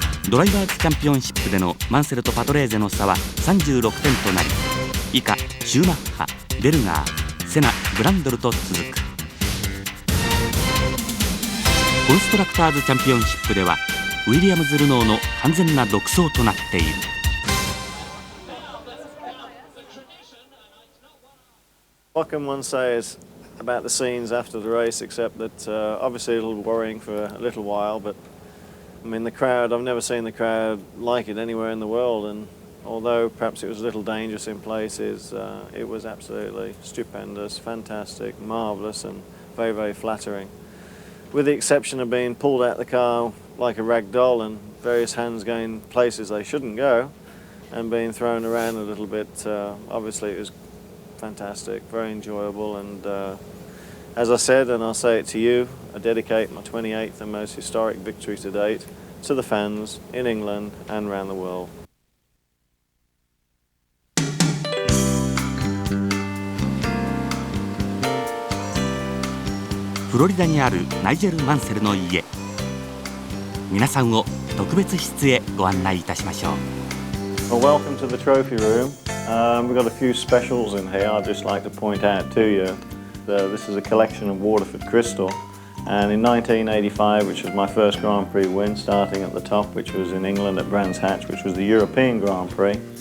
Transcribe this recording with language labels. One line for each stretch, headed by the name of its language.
Japanese: ドライバーズチャンピオンシップでのマンセルとパトレーゼの差は36点となり、以下シューマッハ、ベルガー、セナ、ブランドルと続く。コンストラクターズチャンピオンシップではウィリアムズ・ルノーの完全な独走となっている。
English: What can one say is about the scenes after the race, except that obviously a little worrying for a little while, but I mean the crowd, I've never seen the crowd like it anywhere in the world, and although perhaps it was a little dangerous in places, it was absolutely stupendous, fantastic, marvellous and very, very flattering. With the exception of being pulled out the car like a rag doll and various hands going places they shouldn't go and being thrown around a little bit, obviously it was fantastic, very enjoyable, and as I said, and I'll say it to you, I dedicate my 28th and most historic victory to date to the fans in England and around the world.
Japanese: フロリダにあるナイジェル・マンセルの家、皆さんを特別室へご案内いたしましょう。
English: Well, welcome to the trophy room. We've got a few specials in here I'd just like to point out to you. This is a collection of Waterford crystal, and in 1985, which was my first Grand Prix win, starting at the top, which was in England at Brands Hatch, which was the European Grand Prix.